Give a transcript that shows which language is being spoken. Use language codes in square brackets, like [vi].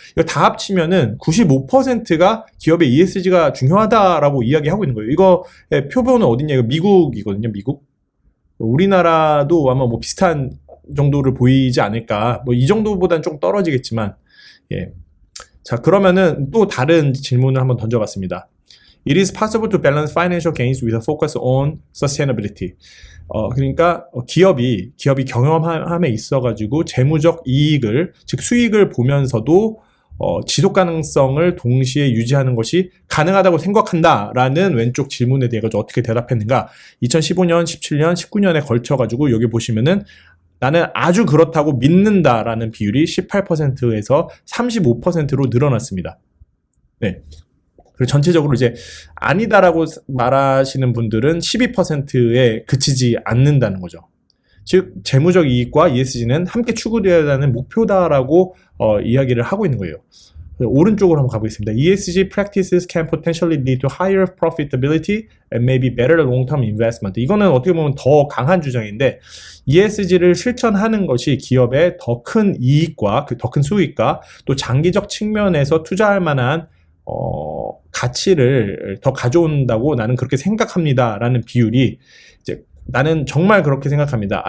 [ko] 이거 다 합치면은 95%가 기업의 ESG가 중요하다라고 이야기하고 있는 거예요. 이거의 표본은 어딨냐? 이거 미국이거든요, 미국. 우리나라도 아마 뭐 비슷한 정도를 보이지 않을까. 뭐 이 정도보다는 좀 떨어지겠지만, 예. 자, 그러면은 또 다른 질문을 한번 던져봤습니다. [en] It is possible to balance financial gains with a focus on sustainability. [ko] 그러니까 기업이 경영함에 있어가지고 재무적 이익을, 즉 수익을 보면서도 지속 가능성을 동시에 유지하는 것이 가능하다고 생각한다라는 왼쪽 질문에 대해 어떻게 대답했는가? 2015년, 17년, 19년에 걸쳐가지고 여기 보시면은 나는 아주 그렇다고 믿는다라는 비율이 18%에서 35%로 늘어났습니다. 네. 그리고 전체적으로 이제 아니다라고 말하시는 분들은 12%에 그치지 않는다는 거죠. 즉 재무적 이익과 ESG는 함께 추구되어야 하는 목표다라고 이야기를 하고 있는 거예요. 오른쪽으로 한번 가보겠습니다. [en] ESG practices can potentially lead to higher profitability and maybe better long-term investment. [ko] 이거는 어떻게 보면 더 강한 주장인데 ESG를 실천하는 것이 기업의 더 큰 이익과 더 큰 수익과 또 장기적 측면에서 투자할 만한 가치를 더 가져온다고 나는 그렇게 생각합니다라는 비율이 이제 나는 정말 그렇게 생각합니다.